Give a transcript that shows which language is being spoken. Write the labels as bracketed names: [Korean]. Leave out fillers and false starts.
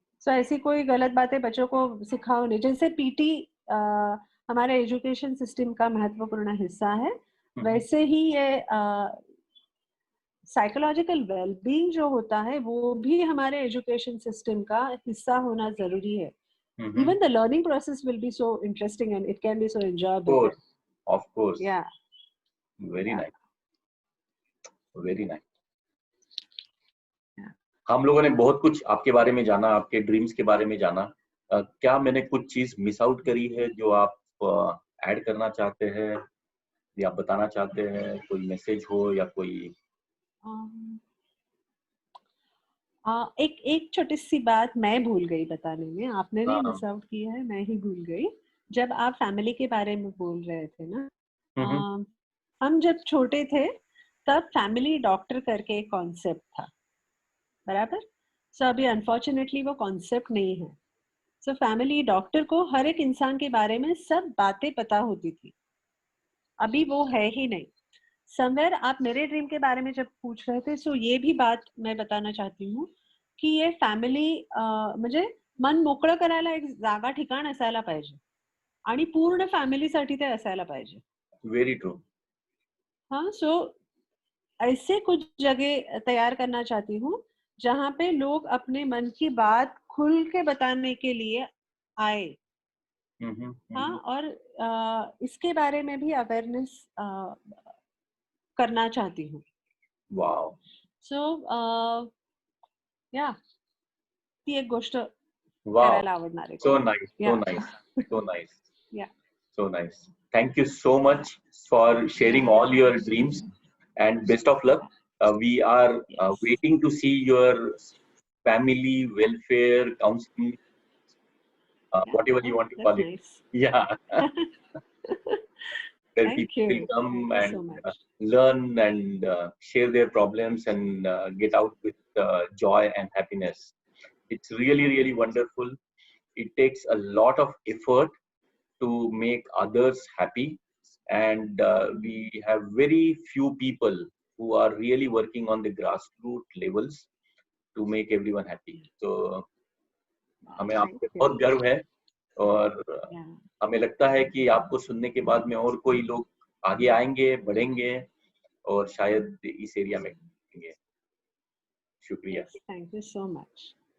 [Hindi] सो ऐसी कोई गलत बातें बच्चों को सिखाओ नहीं. जैसे पीटी हमारे एजुकेशन सिस्टम का महत्वपूर्ण हिस्सा है, वैसे ही ये साइकोलॉजिकल वेलबींग जो होता है वो भी हमारे एजुकेशन सिस्टम का हिस्सा होना जरूरी है. [English] Even the learning process will be so interesting and it can be so enjoyable. Of course. Yeah. Very nice. Very nice. [Hindi] हम लोगों ने बहुत कुछ आपके बारे में जाना, आपके ड्रीम्स के बारे में जाना. क्या मैंने कुछ चीज मिस आउट करी है जो आप ऐड करना चाहते हैं या बताना चाहते हैं? कोई मैसेज हो या कोई एक छोटी सी बात मैं भूल गई बताने में. आपने नहीं मिस आउट किया है, मैं ही भूल गई. जब आप फैमिली के बारे में बोल रहे थे ना, हम जब छोटे थे तब फैमिली डॉक्टर करके एक कॉन्सेप्ट था, बराबर. सो अभी अनफॉर्चुनेटली वो कॉन्सेप्ट नहीं है. सो फैमिली डॉक्टर को हर एक इंसान के बारे में सब बातें पता होती थी. अभी वो है ही नहीं. समवेयर आप मेरे ड्रीम के बारे में जब पूछ रहे थे, सो ये भी बात मैं बताना चाहती हूँ की ये फॅमिली [Marathi] म्हणजे मन मोकळं करायला एक जागा ठिकाण असायला पाहिजे [Hindi] आणि पूर्ण फॅमिलीसाठी ते असायला पाहिजे. [English] Very true. [Hindi] हाँ. सो ऐसे कुछ जगह तैयार करना चाहती हूँ जहाँ पे लोग अपने मन की बात खुल के बताने के लिए आए. हाँ. और इसके बारे में भी अवेयरनेस करना चाहती हूँ. [English] Wow. [Marathi] सो या ती एक गोष्ट करायला आवडणार आहे. [English] So nice. So nice. So nice. Yeah. So nice. Thank you so much for sharing all your dreams and best of luck. We are waiting to see your family welfare counseling, whatever you want to call it. Nice. Yeah. Where people will come and learn and share their problems and get out with joy and happiness. It's really, really wonderful. It takes a lot of effort to make others happy, and we have very few people who are really working on the grassroots levels to make everyone happy. [Hindi] So हमें आप पे बहुत गर्व है और हमें लगता है कि आपको सुनने के बाद में और कोई लोग आगे आएंगे, बढ़ेंगे और शायद इस एरिया में बढ़ेंगे. शुक्रिया. [English] Thank you so much.